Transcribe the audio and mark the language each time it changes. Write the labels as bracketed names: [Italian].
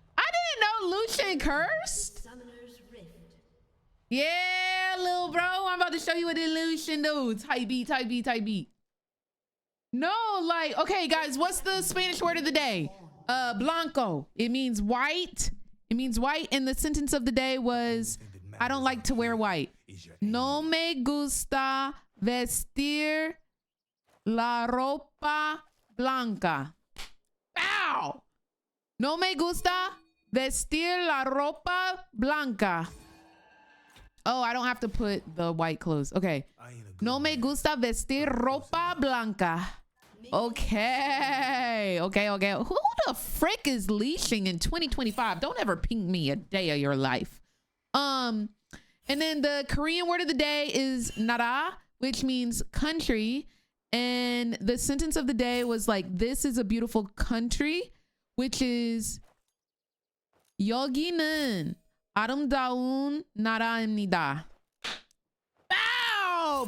[English] I didn't know Lucian cursed. Yeah, little bro. I'm about to show you what Lucian do. Type B, type B, type B. No, like, okay, guys, what's the Spanish word of the day? Blanco. It means white. It means white. And the sentence of the day was, I don't like to wear white. [Spanish] No me gusta vestir la ropa blanca. Ow! No me gusta vestir la ropa blanca. [English] Oh, I don't have to put the white clothes. Okay. [Spanish] No me gusta vestir ropa blanca. [English] Okay. Who the frick is leashing in 2025? Don't ever ping me a day of your life. And then the Korean word of the day is nara, which means country. And the sentence of the day was like, this is a beautiful country, which is [Korean] 여기는 아름다운 나라입니다. [English] Bow!